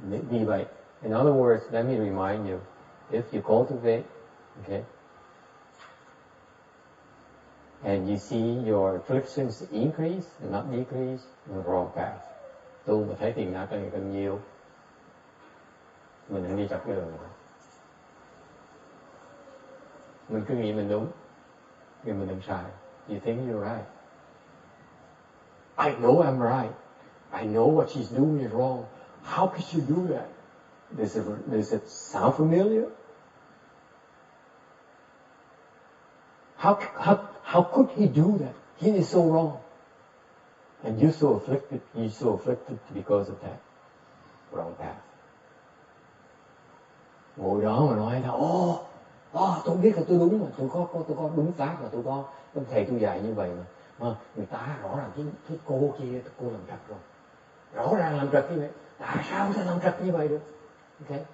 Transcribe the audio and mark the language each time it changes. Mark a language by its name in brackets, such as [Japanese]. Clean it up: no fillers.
[Vietnamese] Vì vậy, [English] in other words, let me remind you, if you cultivate, okay, and you see your afflictions increase, not decrease, you're wrong path. [Vietnamese] Tu mà thấy phiền não càng nhiều, mình đang đi chọc cái đường này. Mình cứ nghĩ mình đúng, nhưng mình đừng sai. [English] You think you're right. I know I'm right. I know what she's doing is wrong. How could she do that? Does it sound familiar? How could he do that? He is so wrong. And you're so afflicted because of that. Wrong path. [Vietnamese] Ngồi đó mà nói là tôi biết là tôi đúng mà, tôi có đúng pháp là tôi có thầy tôi dạy như vậy mà người ta rõ ràng cái cô kia cô làm trật rồi, rõ ràng làm trật như vậy, tại sao ta làm trật như vậy được? Okay.